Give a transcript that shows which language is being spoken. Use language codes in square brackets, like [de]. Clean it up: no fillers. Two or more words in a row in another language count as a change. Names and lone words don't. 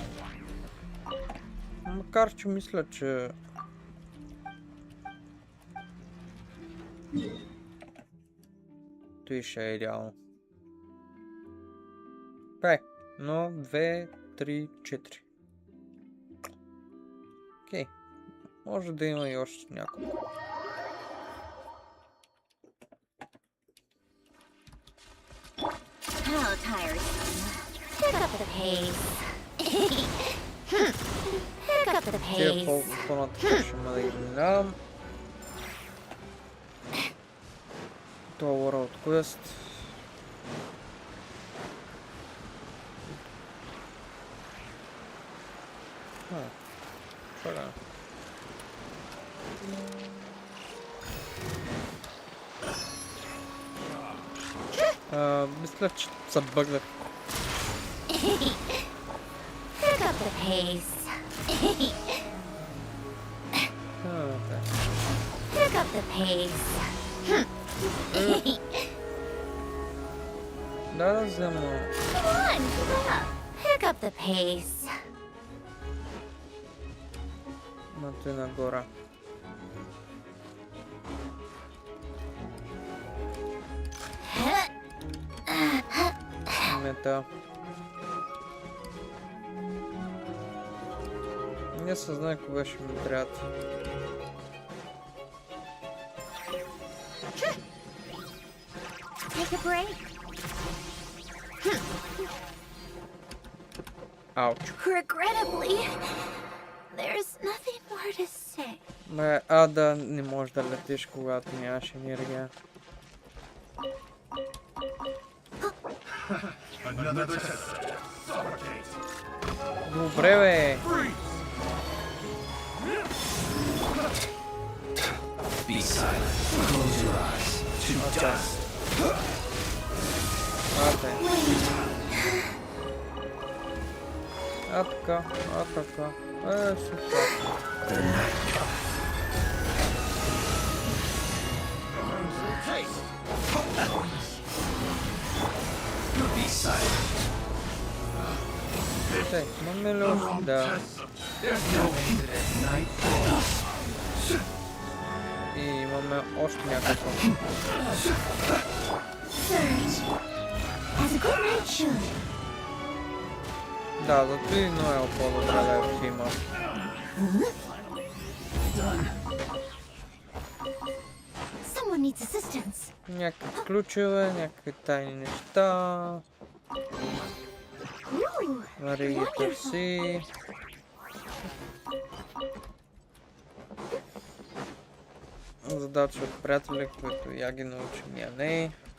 [bg] Макар че мисля, че той ще е идеално. 5, но 2, 3, 4. Окей. Може да има и още няколко. [en] How tiresome. Pick up the pace. Pick up the [bg] Тия [en] pace. [bg] по-нататък ще ме да изминавам. Това World Quest. Чакай. Мисля, че се бъгнах. [en] Pick up the pace. Pick up the pace. [bg] Да взема. [en] Come on, give up. Pick up the pace. [bg] Мато и нагора. Мета. Не съзнай кога ще ми трябва. [en] Take a break. [bg] Ауч. [en] Regrettably, there's nothing more to say. [bg] Да не можеш да летиш, когато нямаш енергия. Добре, бе! [en] Be silent. Close your eyes. To dust. [bg] Така. Супер. [en] The night comes. Be silent. [bg] Имаме ли още? Да. [en] There's no end to this night. [bg] И имаме още някакво. [en] As a good night should. [bg] Да, зато и Ноел по-добре да си има. [en] Someone needs assistance. [bg] Някакви ключове, някакви тайни неща. Мари ги търси. Задача от приятели, които я ги научи, ние не.